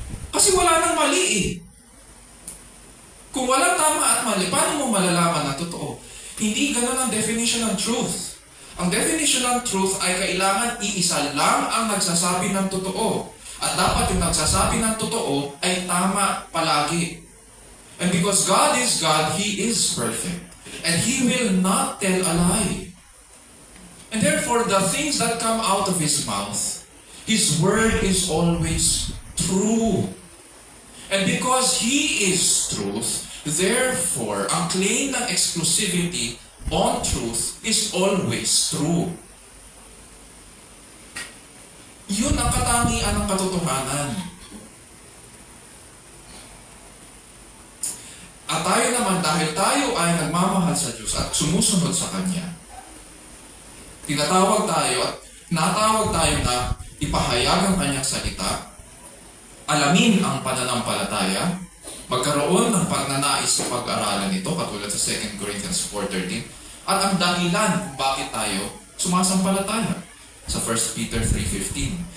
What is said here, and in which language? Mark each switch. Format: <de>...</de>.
<tl>Kasi wala nang mali eh. Kung walang tama at mali, paano mo malalaman na totoo? Hindi ganun ang definition ng truth. Ang definition ng truth ay kailangan iisa lang ang nagsasabi ng totoo. At dapat yung nagsasabi ng totoo ay tama palagi.</tl> <en>And because God is God, He is perfect. And He will not tell a lie. And therefore, the things that come out of His mouth, His word is always true. And because He is truth, therefore, ang claim ng exclusivity on truth is always true.</en> <tl>Yun ang katangian ng katotohanan. At tayo naman, dahil tayo ay nagmamahal sa Diyos at sumusunod sa Kanya, tinatawag tayo at natawag tayo na ipahayag ang Kanyang salita, alamin ang pananampalataya, magkaroon ng pagnanais sa pag-aralan nito, katulad sa 2 Corinthians 4:13, at ang dahilan kung bakit tayo sumasampalataya sa 1 Peter 3:15.</tl>